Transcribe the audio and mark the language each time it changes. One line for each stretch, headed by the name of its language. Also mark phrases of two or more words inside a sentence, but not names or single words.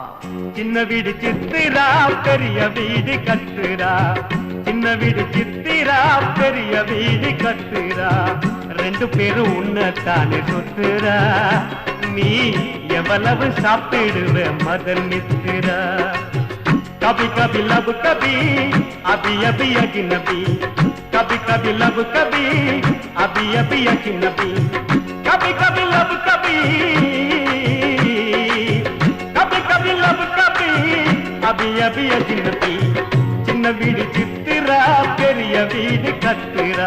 Tamil: சின்ன வீடு சித்திரா, பெரிய வீடு கட்டுரா. சின்ன வீடு சித்திரா, பெரிய வீடு கட்டுரா. ரெண்டு பேரும் உன்னத்தானே சுத்துரா. நீ எவ்வளவு சாப்பிடுவ மதன் மித்திரா?
Hindi: कभी कभी लब कभी अभी अभी अजनबी, कभी कभी लब कभी अभी अभी अजनबी, कभी कभी लब कभी कभी कभी लब कभी अभी अभी अजनबी.
Tamil: சின்ன வீடு சித்திரா, பெரிய வீடு கட்டுரா.